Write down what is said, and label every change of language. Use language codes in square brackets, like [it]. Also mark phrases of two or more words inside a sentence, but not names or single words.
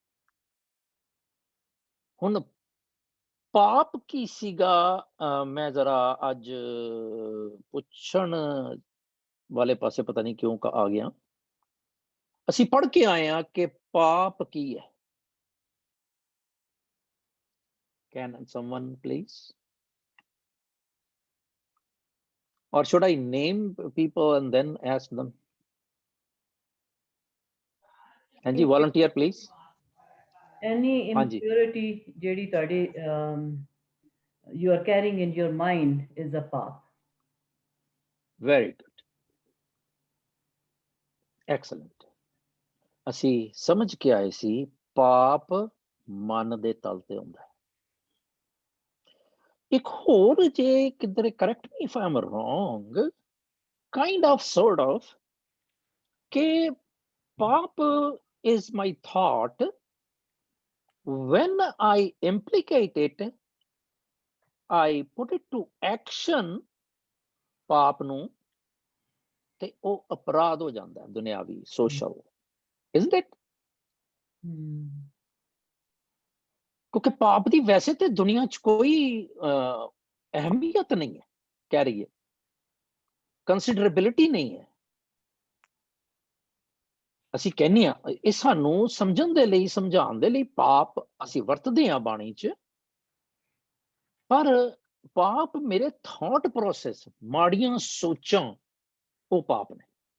[pa] ਹੁਣ ਪਾਪ ਕੀ ਸੀਗਾ? ਮੈਂ ਜ਼ਰਾ ਅੱਜ ਪੁੱਛਣ ਵਾਲੇ ਪਾਸੇ ਪਤਾ ਨਹੀਂ ਕਿਉਂ ਆ ਗਿਆ। ਅਸੀਂ ਪੜ੍ਹ ਕੇ ਆਏ ਹਾਂ ਕਿ ਪਾਪ ਕੀ ਹੈ। [en] Can someone please? Or should I name people and then ask them? ਹਾਂਜੀ, volunteer please. Any [pa] ਹਾਂਜੀ। [en] impurity [pa] ਜਿਹੜੀ ਤੁਹਾਡੀ [en] you are carrying in your mind is a pap. Very good. Excellent. [pa] ਅਸੀਂ ਸਮਝ ਕੇ ਆਏ ਸੀ ਪਾਪ ਮਨ ਦੇ ਤਲ ਤੇ ਹੁੰਦਾ ਹੈ। ਇੱਕ ਹੋਰ ਜੇ ਕਿਧਰੇ [en] correct me if I'm wrong, kind of sort of, [pa] ਕਿ ਪਾਪ [en] is my thought, when I implicate it, I put it to action, [pa] ਪਾਪ ਨੂੰ, ਤੇ ਉਹ ਅਪਰਾਧ ਹੋ ਜਾਂਦਾ ਦੁਨਿਆਵੀ, [en] social, isn't it? [pa] ਕਿਉਂਕਿ ਪਾਪ ਦੀ ਵੈਸੇ ਤੇ ਦੁਨੀਆ 'ਚ ਕੋਈ ਅਹਿਮੀਅਤ ਨਹੀਂ ਹੈ, ਕਹਿ ਰਹੀ ਹੈ, ਕੰਸੀਡਰੇਬਿਲਿਟੀ ਨਹੀਂ ਹੈ। ਅਸੀਂ ਕਹਿੰਦੇ ਹਾਂ ਇਹ ਸਾਨੂੰ ਸਮਝਣ ਦੇ ਲਈ, ਸਮਝਾਉਣ ਦੇ ਲਈ ਪਾਪ ਅਸੀਂ ਵਰਤਦੇ ਹਾਂ ਬਾਣੀ 'ਚ, ਪਰ ਪਾਪ ਮੇਰੇ [en] thought process, [pa] ਮਾੜੀਆਂ ਸੋਚਾਂ, ਉਹ ਪਾਪ ਨੇ।